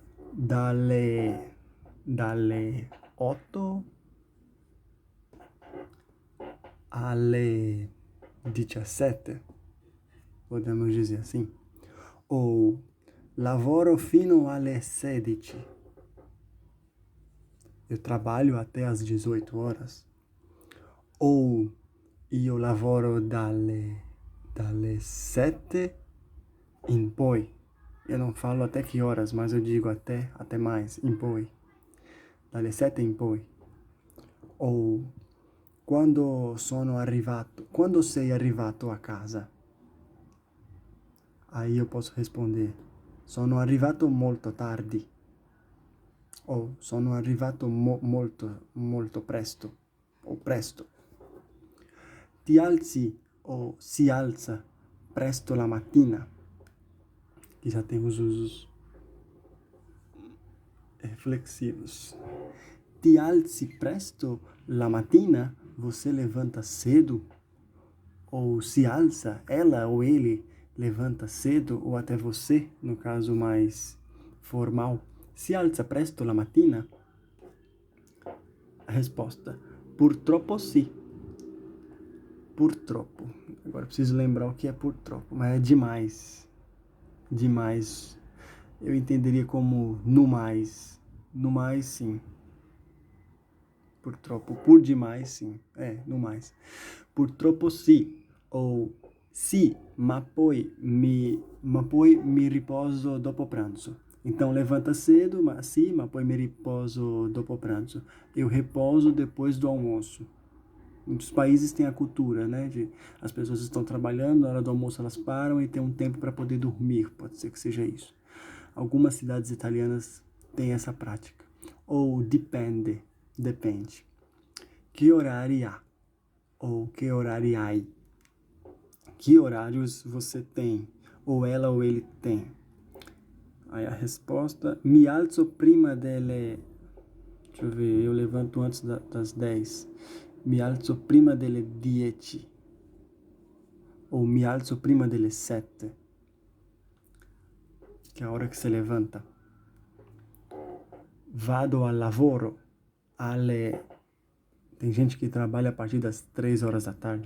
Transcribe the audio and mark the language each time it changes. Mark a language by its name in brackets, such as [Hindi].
[Italian] Dalle 8 alle 17, [Portuguese] podemos dizer assim. [Italian] Ou lavoro fino alle 16. [Portuguese] Eu trabalho até às 18 horas. [Italian] Ou io lavoro dalle 7 in poi. [Portuguese] Eu não falo até que horas, mas eu digo até mais, [Italian] in poi. Dalle 7 in poi. Ou quando sei arrivato a casa? [Portuguese] Aí eu posso responder, [Italian] sono arrivato molto tardi. Ou sono arrivato molto presto. Ou presto. Ti alzi ou si alza presto la mattina. [Portuguese] Que já tem os usos reflexivos. [Italian] Ti alzi presto la mattina? [Portuguese] Você levanta cedo? Ou [Italian] se alza, [Portuguese] ela ou ele levanta cedo, ou até você, no caso mais formal. [Italian] Si alza presto la mattina? [Portuguese] A resposta, [Italian] purtroppo sì. Purtroppo. [Portuguese] Agora preciso lembrar o que é purtroppo, mas é demais. Demais. Eu entenderia como no mais. No mais, sim. Purtroppo. Por demais, sim. No mais. [Italian] Purtroppo sì. Ou sì, ma poi mi riposo dopo pranzo. [Portuguese] Então, levanta cedo, mas sim, [Italian] ma poi mi riposo dopo pranzo. [Portuguese] Eu repouso depois do almoço. Muitos países têm a cultura, né? As pessoas estão trabalhando, na hora do almoço elas param e tem um tempo para poder dormir. Pode ser que seja isso. Algumas cidades italianas têm essa prática. Ou depende. Que horário há? Ou que horário hai? Que horários você tem? Ou ela ou ele tem? Aí a resposta, [Italian] mi alzo prima delle... [Portuguese] Deixa eu ver, eu levanto antes das 10. [Italian] Mi alzo prima delle 10. Ou mi alzo prima delle 7. [Portuguese] Que é a hora que você levanta. [Italian] Vado al lavoro alle... [Portuguese] Tem gente que trabalha a partir das 3 horas da tarde.